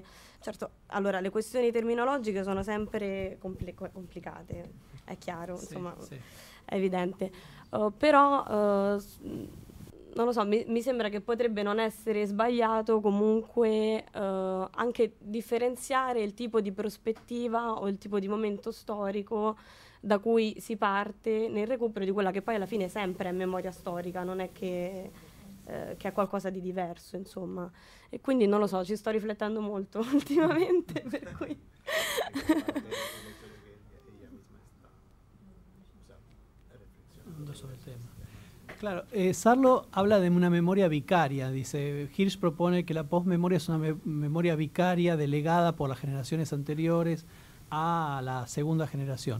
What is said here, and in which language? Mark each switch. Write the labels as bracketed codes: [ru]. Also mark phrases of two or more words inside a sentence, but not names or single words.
[it] Certo, allora le questioni terminologiche sono sempre complicate, è chiaro, sì, insomma, sì, è evidente, però non lo so, mi sembra che potrebbe non essere sbagliato comunque anche differenziare il tipo di prospettiva o il tipo di momento storico da cui si parte nel recupero di quella che poi alla fine sempre è memoria storica, non è che è qualcosa di diverso, insomma. E quindi non lo so, ci sto riflettendo molto ultimamente, per cui... [es] Sobre el tema. Claro, Sarlo habla de una memoria vicaria, dice, Hirsch propone que la postmemoria es una memoria vicaria delegada por las generaciones anteriores a la segunda generación.